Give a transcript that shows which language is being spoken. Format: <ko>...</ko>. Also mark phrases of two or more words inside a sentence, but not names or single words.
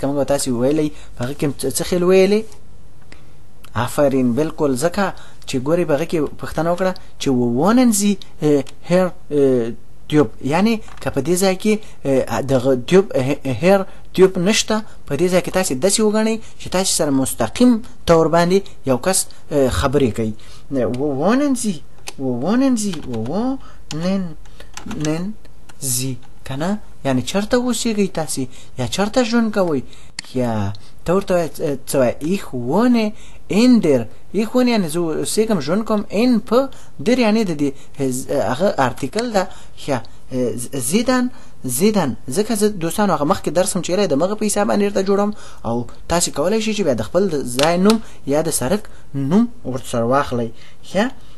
<ps>موږ تاسې وویلی په هغه کې څه خیل ویلی آفرین بالکل ځکه چې ګورې په هغه کې پوښتنه وکړه چې</ps> <de>wohnen Sie Herr Diop</de> <ps>یعنی که په دې ځای کې دغه هیر ټیوب نشته په دې ځای کې تاسې داسې وګڼئ چې تاسې سره مستقیم طور باندې یو کس خبرې کوي wohnen Sie کنه یعنی چرته اوسېږئ تاسې یا چرته ژوند کوئ یا ته ورته څه وایي</ps> <de>ich wohne in der ich wohne</de> <ps>یعنی زه اوسېږم ژوند کوم in په در یعنی د دې هغه ارتیکل ده یا زیدن ځکه زه دوستانو هغه مخکې درس هم چیرې د مغه په حساب باندې درته جوړم او تاسې کولی شئ چې بیا د خپل ځای نوم یا د سړک نوم ورسره واخلئ یا</ps>